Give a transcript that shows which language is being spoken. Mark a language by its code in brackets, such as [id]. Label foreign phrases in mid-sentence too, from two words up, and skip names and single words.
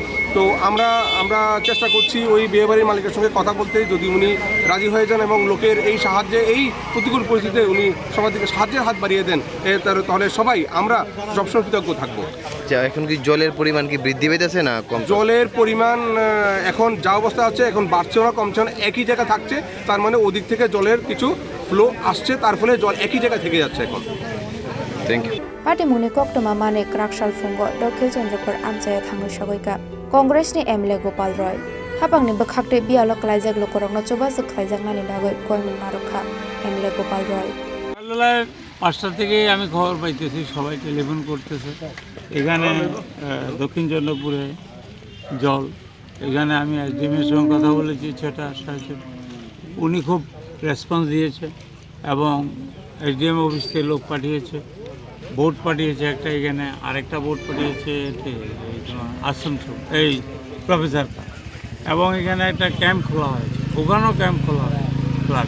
[bn] তো আমরা চেষ্টা করছি ওই বিয়েবাড়ির মালিকের সঙ্গে কথা বলতে, যদি উনি রাজি হয়ে যান এবং লোকের এই সাহায্যে, এই প্রতিকূল পরিস্থিতিতে উনি সবার দিকে সাহায্যের হাত বাড়িয়ে দেন, তাহলে সবাই আমরা সবসময় কৃতজ্ঞ থাকবো। এখন কি জলের পরিমাণ কি বৃদ্ধি পেতেছে না কম? জলের পরিমাণ এখন যা অবস্থা আছে, এখন বাড়ছেও না কমছে না, একই জায়গা থাকছে। তার মানে ওদিক থেকে জলের কিছু ফ্লো আসছে, তার ফলে জল একই জায়গায় থেকে যাচ্ছে এখন। [en] thank you. [trp] पार्टी मुनि कोक्टमा माने क्राकशाल फुंगो दखिल चंद्रपुर आमचाया थांगो सगैका कांग्रेसनि एमएलए गोपाल रॉय हापांगनि बखाक्टे बियालो क्लाइजाक लोकरंगनो चोबासो क्लाइजाकनानि बागै कयमिन मारुखा एमएलए गोपाल रॉय। [bn] সকালবেলায় 5টা থেকেই আমি খবর পাইতেছি, সবাই টেলিফোন করতেছে এখানে দক্ষিণ চন্দ্রপুরে জল। এখানে আমি এসডিএমের সঙ্গে কথা বলেছি 6টা 6:30, উনি খুব রেসপন্স দিয়েছে এবং এসডিএম অফিস থেকে লোক পাঠিয়েছে, বোট পাঠিয়েছে একটা, এখানে আরেকটা বোট পাঠিয়েছে আসাম এই প্রফেসর, এবং এখানে একটা ক্যাম্প খোলা হয়েছে, ওখানেও ক্যাম্প খোলা হয়েছে ফ্লাড।